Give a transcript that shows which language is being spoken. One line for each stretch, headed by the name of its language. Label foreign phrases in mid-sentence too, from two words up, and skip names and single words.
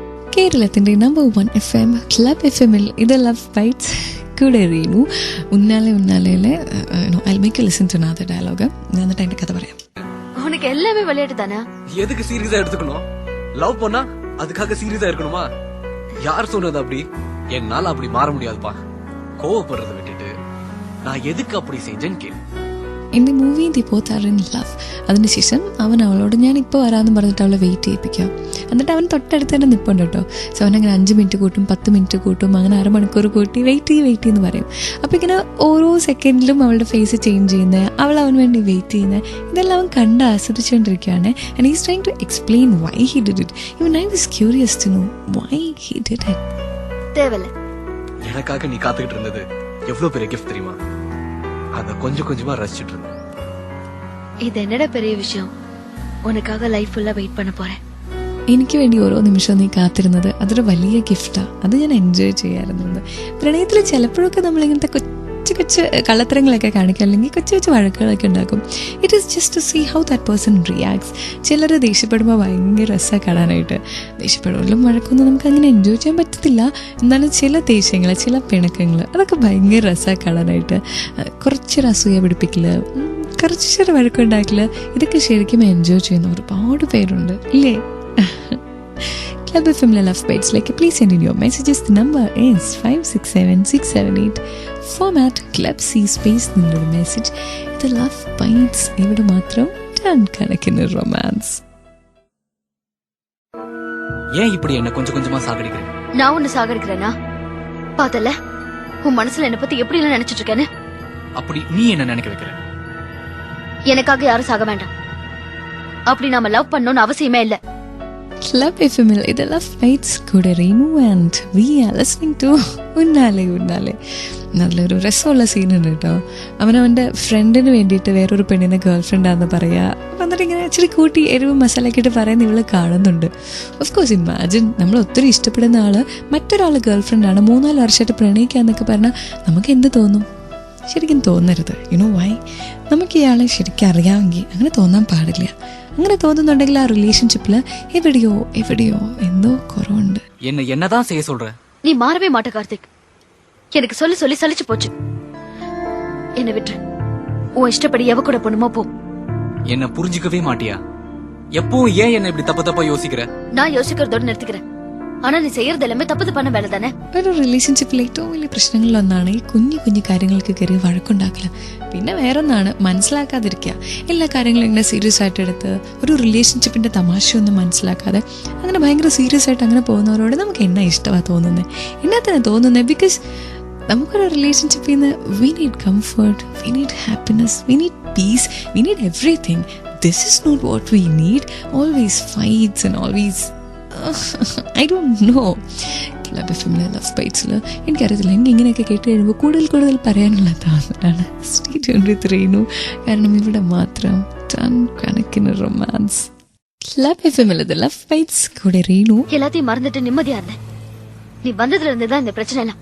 Malayalam: കേരളത്തിൻ്റെ നമ്പർ 1 FM ക്ലബ് FM-ൽ ഇത് ലവ് ബൈറ്റ്സ് കൂടെ റീനു.
Tamil: ഉന്നാലെ
English: I'll make you listen to another dialogue.
Malayalam: ഞാൻ എന്നിട്ട് എൻ്റെ കഥ പറയാം.
Tamil: உனக்கு எல்லாமே விளையாட்டு தானே? எதுக்கு சீரியஸா எடுத்துக்கணும்? லவ் பண்ணா அதுக்காக சீரியஸா இருக்கணுமா? யார் சொன்னது அப்படி? என்னால அப்படி மாற முடியாதுப்பா. கோவப்படுறதை விட்டுட்டு நான் எதுக்கு அப்படி செஞ்சேன்னு கேளு.
English: in the movie the both are in love.
Malayalam: അതിനുശേഷം അവൻ അവളോട് ഞാൻ ഇപ്പോൾ വരാമെന്ന് പറഞ്ഞിട്ട് അവളെ വെയിറ്റ് ചെയ്യിപ്പിക്കാം. എന്നിട്ട് അവൻ തൊട്ടടുത്ത് തന്നെ നിൽപ്പുണ്ട് കേട്ടോ. സോ അവനങ്ങനെ 5 മിനിറ്റ് കൂട്ടും, 10 മിനിറ്റ് കൂട്ടും, അങ്ങനെ അരമണിക്കൂർ കൂട്ടി വെയിറ്റ് എന്ന് പറയും. അപ്പോൾ ഇങ്ങനെ ഓരോ സെക്കൻഡിലും അവളുടെ
English: face change
Malayalam: ചെയ്യുന്നത്, അവൾ അവന് വേണ്ടി വെയിറ്റ് ചെയ്യുന്നത്, ഇതെല്ലാം അവൻ കണ്ട് ആസ്വദിച്ചുകൊണ്ടിരിക്കുകയാണ്.
English: and he's trying to explain why he did it. Even I was curious to know why he did it.
Tamil: தேவல எனக்காக நீ காத்துக்கிட்டு இருந்தது எவ்வளவு பெரிய கிஃப்ட் தெரியுமா? அத கொஞ்சம் கொஞ்சமா ரசிச்சிட்டு இருந்தேன். இது என்னடா பெரிய விஷயம்? உனக்காக லைஃப் ஃபுல்லா வெயிட் பண்ண போறேன்.
Malayalam: എനിക്ക് വേണ്ടി ഓരോ നിമിഷവും നീ കാത്തിരുന്നത് അതൊരു വലിയ ഗിഫ്റ്റാണ്. അത് ഞാൻ എൻജോയ് ചെയ്യാറുണ്ട്. പ്രണയത്തിൽ ചിലപ്പോഴൊക്കെ നമ്മളിങ്ങനത്തെ കൊച്ചു കൊച്ചു കള്ളത്തരങ്ങളൊക്കെ കാണിക്കും, അല്ലെങ്കിൽ കൊച്ചു കൊച്ചു വഴക്കുകളൊക്കെ ഉണ്ടാക്കും.
English: it is just to see how that person reacts.
Malayalam: ചിലർ ദേഷ്യപ്പെടുമ്പോൾ ഭയങ്കര രസമാണ് കാണാനായിട്ട്. ദേഷ്യപ്പെടുമ്പോഴും വഴക്കൊന്നും നമുക്ക് അങ്ങനെ എൻജോയ് ചെയ്യാൻ പറ്റത്തില്ല. എന്നാലും ചില ദേഷ്യങ്ങൾ, ചില പിണക്കങ്ങൾ, അതൊക്കെ ഭയങ്കര രസമാണ് കാണാനായിട്ട്. കുറച്ചൊരു അസൂയ പിടിപ്പിക്കൽ, കുറച്ച് ചെറിയ വഴക്കുണ്ടാക്കൽ, ഇതൊക്കെ ശരിക്കും എൻജോയ് ചെയ്യുന്ന ഒരുപാട് പേരുണ്ട് ഇല്ലേ?
English: Club FM Love Bites. Please send in your messages. The number is 567678. Format Club C space
Malayalam: നിന്നൊരു മെസ്സേജ്. ഇത് ലവ് ബൈറ്റ്സ്. ഇവിടെ മാത്രം ടൺ കണക്കിന് റൊമാൻസ്.
Tamil: ஏன் இப்படி என்ன கொஞ்சம் கொஞ்சமா சாகடிக்கிறேன்? நான் உன்னை சாகடிக்கிறேனா? பார்த்தல உன் மனசுல என்ன பத்தி எப்படி எல்லாம் நினைச்சிட்டு இருக்கேன்னு. அப்படி நீ என்ன நினைக்க வைக்கிற? எனக்காக யாரும் சாக வேண்டாம். அப்படி நாம லவ் பண்ணணும்னு அவசியமே இல்ல.
Malayalam: Club FM ഇത് ലവ് ബൈറ്റ്സ് കൂടെ റീനു
English: and we are listening to
Malayalam: ഉന്നാലെ. നല്ലൊരു രസമുള്ള സീനുണ്ട് കേട്ടോ. അവനവൻ്റെ ഫ്രണ്ടിന് വേണ്ടിയിട്ട് വേറൊരു പെണ്ണിനെ ഗേൾ ഫ്രണ്ടാന്ന് പറയുക. അപ്പം എന്നിട്ട് ഇങ്ങനെ ഇച്ചിരി കൂട്ടി എരിവ് മസാലയൊക്കെ ഇട്ട് പറയുന്ന ഇവള് കാണുന്നുണ്ട്.
English: of course imagine,
Malayalam: നമ്മൾ ഒത്തിരി ഇഷ്ടപ്പെടുന്ന ആള് മറ്റൊരാൾ ഗേൾ ഫ്രണ്ടാണ്, 3-4 വർഷമായിട്ട് പ്രണയിക്കാന്നൊക്കെ പറഞ്ഞാൽ നമുക്ക് എന്ത് തോന്നും? ശരിക്കും തോന്നരുത്.
English: you know why?
Malayalam: നമുക്ക് ഇയാളെ ശരിക്കും അറിയാമെങ്കിൽ അങ്ങനെ തോന്നാൻ പാടില്ല. അങ്ങനെ തോന്നുന്നുണ്ടെങ്കിൽ ആ റിലേഷൻഷിപ്പിൽ എവിടെയോ എന്തോ കുറവുണ്ട്.
Tamil: என்னதான் செய்ய சொல்ற? நீ மாறவே மாட்ட கார்த்திக். எனக்கு சொல்லி சொல்லி சலிச்சு போச்சு. என்ன விட்டு உன் இஷ்டப்படி எவ கூட போணுமோ போ. என்ன புரிஞ்சுக்கவே மாட்டியா? எப்பவும் ஏன் என்ன இப்படி தப்பா யோசிக்கிற? நான் யோசிக்கிறதோட நிறுத்திக்கிறேன். ஆனா நீ செய்யறது எல்லாமே തപ്പത് பண்ண
Malayalam: വേല തന്നെ. ഒരു റിലേഷൻഷിപ്പിലെ ഏറ്റവും വലിയ പ്രശ്നങ്ങളിലൊന്നാണ് ഈ കുഞ്ഞു കാര്യങ്ങൾക്ക് കയറി വഴക്കുണ്ടാക്കില്ല. പിന്നെ വേറൊന്നാണ് മനസ്സിലാക്കാതിരിക്കുക. എല്ലാ കാര്യങ്ങളും ഇങ്ങനെ സീരിയസ് ആയിട്ട് എടുത്ത് ഒരു റിലേഷൻഷിപ്പിന്റെ തമാശയൊന്നും മനസ്സിലാക്കാതെ അങ്ങനെ ഭയങ്കര സീരിയസ് ആയിട്ട് അങ്ങനെ പോകുന്നവരോട് നമുക്ക് എന്നാ ഇഷ്ടമാണ് തോന്നുന്നത്, എന്നാ തന്നെ തോന്നുന്നത്. ബിക്കോസ് നമുക്കൊരു റിലേഷൻഷിപ്പിൽ നിന്ന്
English: we need comfort, we need happiness, we need peace, we need everything. this is not what we need. Always fights and always I don't know.
Malayalam: Club FM ലവ് ബൈറ്റ്സിൽ എനിക്കറിയത്തില്ല, എനിക്ക് ഇങ്ങനെയൊക്കെ കേട്ട് കഴിയുമ്പോൾ കൂടുതൽ പറയാനുള്ള തോന്നലാണ്.
English: stay tuned with Reenu.
Malayalam: കാരണം ഇവിടെ മാത്രം ടൺ കണക്കിന് റൊമാൻസ്. ക്ലബ് FM ലവ് ബൈറ്റ്സ് കൂടെ റീനു.
Tamil: எல்லாத்தையும் மறந்துட்டு நிம்மதியா இருந்தேன். நீ வந்ததுல இருந்துதான் இந்த பிரச்சனை எல்லாம்.